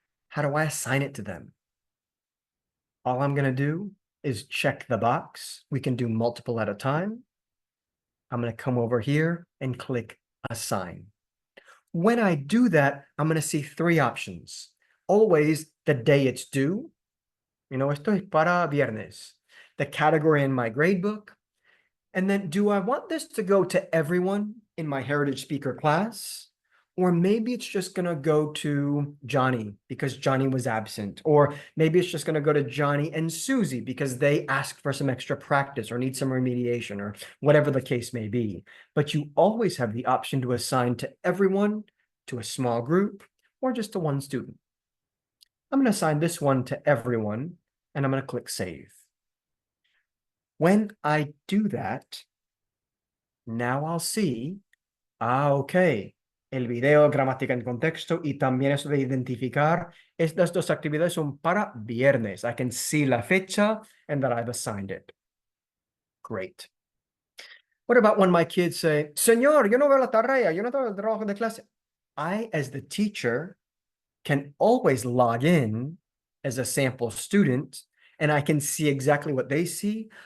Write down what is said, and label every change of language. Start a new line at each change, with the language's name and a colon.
English: How do I assign it to them? All I'm going to do is check the box. We can do multiple at a time. I'm going to come over here and click assign. When I do that, I'm going to see three options. Always the day it's due. You know,
Spanish: esto es para viernes.
English: The category in my gradebook. And then do I want this to go to everyone in my Heritage Speaker class? Or maybe it's just going to go to Johnny because Johnny was absent. Or maybe it's just going to go to Johnny and Susie because they asked for some extra practice or need some remediation or whatever the case may be. But you always have the option to assign to everyone, to a small group, or just to one student. I'm going to assign this one to everyone, and I'm going to click Save. When I do that, now I'll see, ok,
Spanish: el video, gramática en contexto y también eso de identificar, estas dos actividades son para viernes.
English: I can see la fecha and that I've assigned it. Great. What about when my kids say,
Spanish: Señor, yo no veo la tarea, yo no tengo el trabajo de clase?
English: I, as the teacher, can always log in as a sample student and I can see exactly what they see.